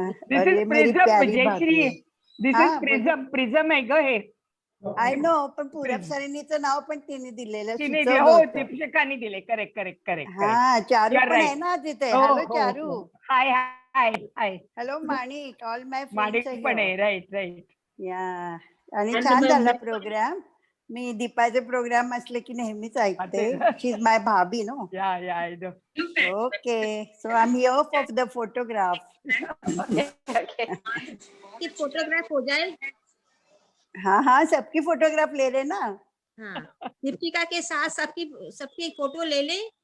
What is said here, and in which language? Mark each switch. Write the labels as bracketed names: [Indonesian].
[English] This is Prism, Jayashree. This is Prism [Marathi] है ग हे। [English] I know, [Marathi] पण पूरब सारिणीचं नाव पण तिने दिलेलं सुचवलं होतं. दीपशिखाने दिले. करेक्ट. हा, चारू पण आहे ना तिथे. हॅलो चारू. [English] Hi. Hello Manik, all my [Marathi] माणिक पण आहे. राईट. या, आणि छान झाला प्रोग्राम. मी दीपाचे प्रोग्राम असले की नेहमीच ऐकते. [English] She is my भाभी no. Yeah I know. Okay, so I am here for the photograph. [Hindi] कि फोटोग्राफ हो जाए। हाँ, सबकी फोटोग्राफ ले रहे ना। हाँ, दीपिका के साथ सबकी फोटो ले ले।